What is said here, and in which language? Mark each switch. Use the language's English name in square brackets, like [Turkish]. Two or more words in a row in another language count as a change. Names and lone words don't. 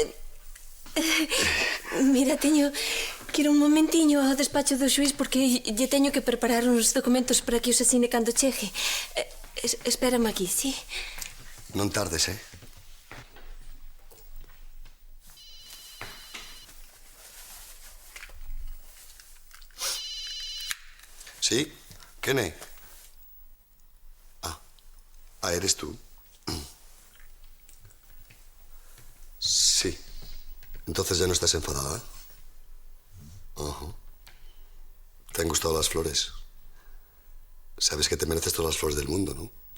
[Galician] Mira, teño que ir un momentiño ao despacho do xuiz porque lle teño que preparar uns documentos para que os asine cando chegue. Espérame aquí, sí? Non tardes, Sí? Quen é? [Spanish] Eres tú? Sí. Entonces ya no estás enfadada. ¿Te han gustado las flores? Sabes que te mereces todas las flores del mundo, ¿no?